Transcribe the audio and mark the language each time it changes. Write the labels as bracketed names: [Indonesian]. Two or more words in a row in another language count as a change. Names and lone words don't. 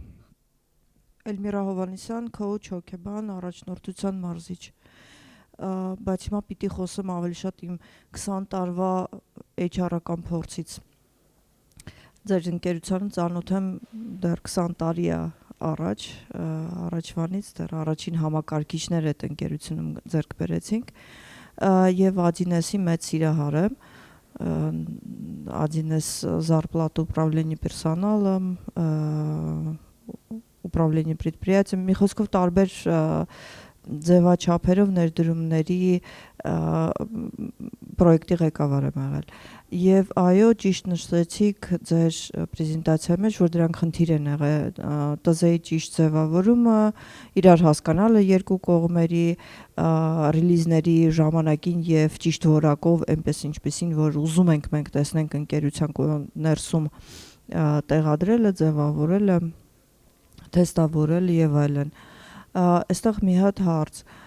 [Armenian] Էլմիրա Հովհաննիսյան, coach, հոգեբան, առաջնորդության մարզիչ։ Բայց հիմա պիտի խոսեմ ավելի շատ իմ 20 տարվա HR-ական փորձից։ Ձեր ընկերությանը ծանոթ եմ դեռ 20 տարի առաջվանից, դեռ առաջին համակարգիչներ այդ ընկերությունում ձեռք բերեցինք եւ Adines-ի մեծ սիրահար եմ, [Russian] Adines зарплата управление персоналом, управление предприятием, [Armenian] մի խոսքով տարբեր ձևաչափերով ներդրումների պրոյեկտի ղեկավար եմ եղել։ Եվ այո, ճիշտ նշեցիք ձեր պրեզենտացիայի մեջ, որ դրանք խնդիր են եղել, ՏԶ-ի ճիշտ ձևավորումը, իրար հասկանալը երկու կողմերի, ռիլիզների ժամանակին եւ ճիշտ որակով, այնպես ինչպեսին, որ ուզում ենք մենք տեսնենք ընկերության ներսում տեղադրելը, ձևավորելը, թեստավորել եւ այլն։ Այստեղ մի հատ հարց,